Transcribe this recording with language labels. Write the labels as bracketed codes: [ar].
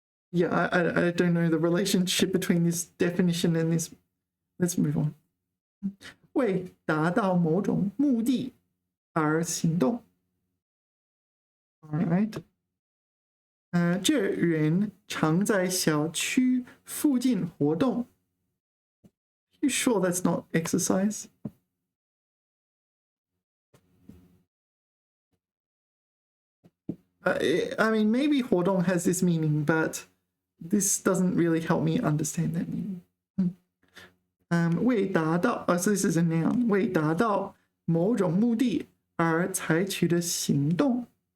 [en] Yeah, I don't know the relationship between this definition and this. Let's move on. [zh] 为达到某种目的而行动。 [en] All right. [zh] 这人常在小区附近活动。 [en] You sure that's not exercise? I mean, maybe 活动 has this meaning, but this doesn't really help me understand that meaning. [zh] 为达到 [en] so this is a noun. [zh] 为达到某种目的而采取的行动。